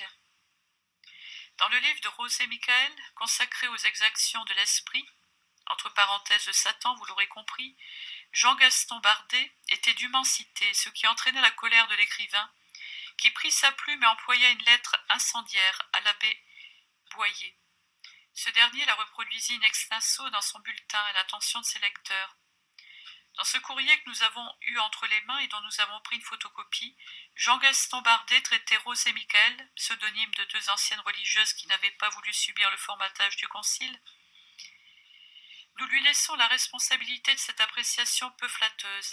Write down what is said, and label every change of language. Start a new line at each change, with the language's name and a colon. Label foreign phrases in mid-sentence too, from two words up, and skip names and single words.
French: Dans le livre de José Michael, consacré aux exactions de l'esprit, entre parenthèses de Satan, vous l'aurez compris, Jean-Gaston Bardet était dûment cité, ce qui entraîna la colère de l'écrivain, qui prit sa plume et employa une lettre incendiaire à l'abbé Boyer. Ce dernier la reproduisit
Latin: in extenso
French: dans son bulletin à l'attention de ses lecteurs. Dans ce courrier que nous avons eu entre les mains et dont nous avons pris une photocopie, Jean-Gaston Bardet traitait Rosé Michael, pseudonyme de 2 anciennes religieuses qui n'avaient pas voulu subir le formatage du concile. Nous lui laissons la responsabilité de cette appréciation peu flatteuse.